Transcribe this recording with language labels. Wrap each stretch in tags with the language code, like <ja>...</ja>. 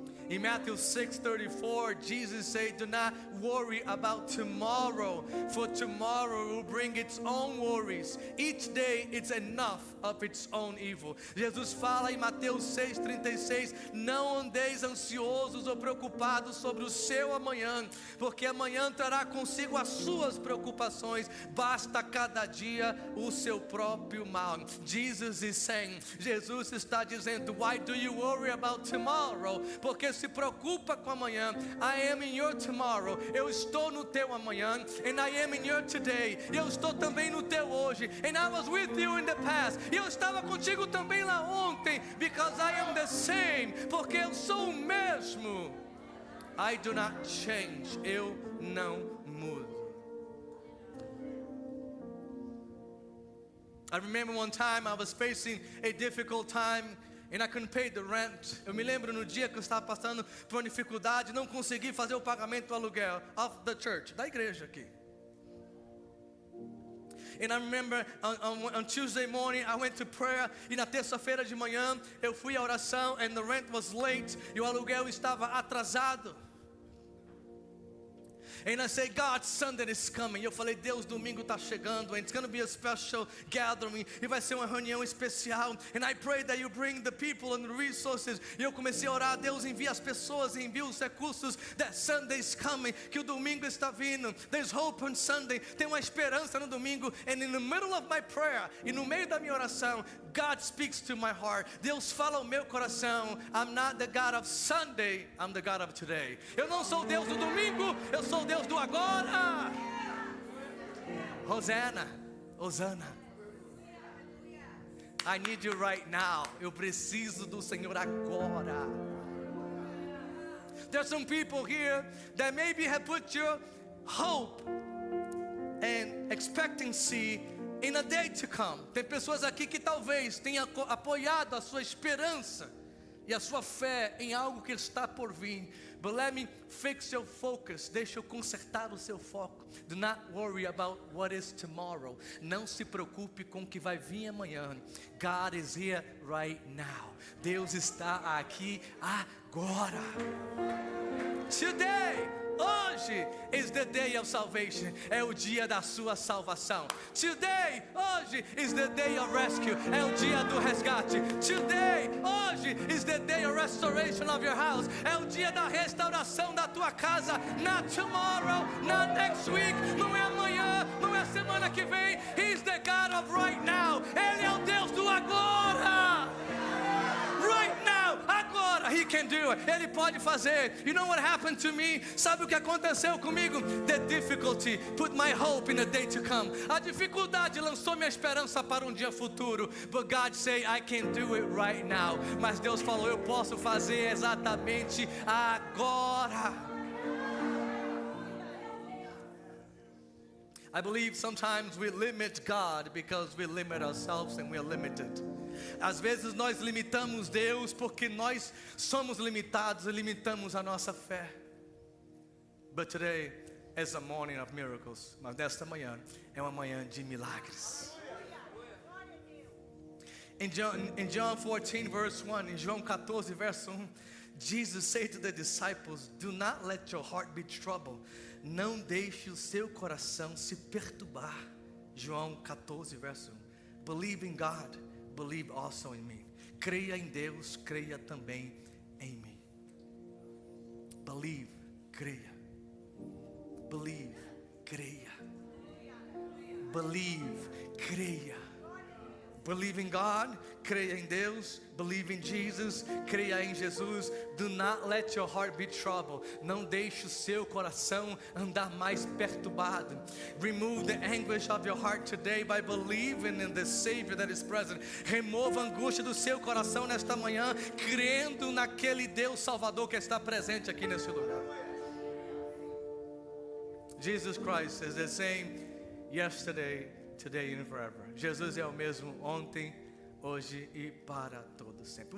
<en>In Matthew 6:34, Jesus said, "Do not worry about tomorrow, for tomorrow will bring its own worries. Each day it's enough of its own evil."</en> <pt>Jesus fala em Mateus 6:36, "Não andeis ansiosos ou preocupados sobre o seu amanhã, porque amanhã trará consigo as suas preocupações. Basta cada dia o seu próprio mal."</pt> <en>Jesus is saying,</en> <pt>Jesus está dizendo,</pt> <en>"Why do you worry about tomorrow?"</en> <pt>Porque se preocupa com amanhã.</pt> <en>I am in your tomorrow.</en> <pt>Eu estou no teu amanhã.</pt> <en>And I am in your today.</en> <pt>Eu estou também no teu hoje.</pt> <en>And I was with you in the past.</en> <pt>E eu estava contigo também lá ontem.</pt> <en>Because I am the same.</en> <pt>Porque eu sou o mesmo.</pt> <en>I do not change.</en> <pt>Eu não mudo.</pt> <en>I remember one time I was facing a difficult time and I couldn't pay the rent.</en> <pt>Eu me lembro no dia que eu estava passando por uma dificuldade, não consegui fazer o pagamento do aluguel</pt> <en>of the church,</en> <pt>da igreja aqui.</pt> <en>And I remember on Tuesday morning I went to prayer.</en> <pt>E na terça-feira de manhã eu fui à oração</pt> <en>and the rent was late.</en> <pt>E o aluguel estava atrasado.</pt> <en>And I say, God, Sunday is coming.</en> <pt>Eu falei, Deus, domingo está chegando.</pt> <en>And it's going to be a special gathering.</en> <pt>E vai ser uma reunião especial.</pt> <en>And I pray that you bring the people and the resources.</en> <pt>E eu comecei a orar, Deus, envia as pessoas, envia os recursos.</pt> <en>That Sunday is coming.</en> <pt>Que o domingo está vindo.</pt> <en>There's hope on Sunday.</en> <pt>Tem uma esperança no domingo.</pt> <en>And in the middle of my prayer,</en> <pt>e no meio da minha oração,</pt> <en>God speaks to my heart.</en> <pt>Deus fala ao meu coração.</pt> <en>I'm not the God of Sunday, I'm the God of today.</en> <pt>Eu não sou Deus do domingo, eu sou Deus do agora. Hosanna, Hosanna.</pt> <en>I need you right now.</en> <pt>Eu preciso do Senhor agora.</pt> <en>There's some people here that maybe have put your hope and expectancy in a day to come.</en> <pt>Tem pessoas aqui que talvez tenham apoiado a sua esperança e a sua fé em algo que está por vir.</pt> <en>But let me fix your focus.</en> <pt>Deixa eu consertar o seu foco.</pt> <en>Do not worry about what is tomorrow.</en> <pt>Não se preocupe com o que vai vir amanhã.</pt> <en>God is here right now.</en> <pt>Deus está aqui agora.</pt> <en>Today, hoje is the day of salvation.</en> <pt>É o dia da sua salvação.</pt> <en>Today, hoje is the day of rescue.</en> <pt>É o dia do resgate.</pt> <en>Today, hoje is the day of restoration of your house.</en> <pt>É o dia da restauração da tua casa.</pt> <en>Not tomorrow, not next week.</en> <pt>Não é amanhã, não é semana que vem.</pt> <en>He's the God of right now.</en> <pt>Ele é o Deus do agora.</pt> <en>Right now, agora, He can do it.</en> <pt>Ele pode fazer.</pt> <en>You know what happened to me?</en> <pt>Sabe o que aconteceu comigo?</pt> <en>The difficulty put my hope in a day to come.</en> <pt>A dificuldade lançou minha esperança para um dia futuro.</pt> <en>But God say, I can do it right now.</en> <pt>Mas Deus falou, eu posso fazer exatamente agora.</pt> <en>I believe sometimes we limit God because we limit ourselves and we are limited.</en> <pt>Às vezes nós limitamos Deus porque nós somos limitados e limitamos a nossa fé.</pt> <en>But today is a morning of miracles.</en> <pt>Mas nesta manhã é uma manhã de milagres.</pt> <en>In John 14 verse 1,</en> <pt>em João 14 verso 1,</pt> <en>Jesus said to the disciples, do not let your heart be troubled.</en> <pt>Não deixe o seu coração se perturbar. João 14 verso 1.</pt> <en>Believe in God, believe also in me.</en> <pt>Creia em Deus, creia também em mim. Believe, creia. Believe, creia. Believe, creia.</pt> <en>Believe in God,</en> <pt>creia em Deus.</pt> <en>Believe in Jesus,</en> <pt>creia em Jesus.</pt> <en>Do not let your heart be troubled.</en> <pt>Não deixe o seu coração andar mais perturbado.</pt> <en>Remove the anguish of your heart today by believing in the Savior that is present.</en> <pt>Remova a angústia do seu coração nesta manhã, crendo naquele Deus Salvador que está presente aqui nesse lugar.</pt> <en>Jesus Christ is the same yesterday, today and forever.</en> <pt>Jesus é o mesmo ontem, hoje e para todo sempre.</pt>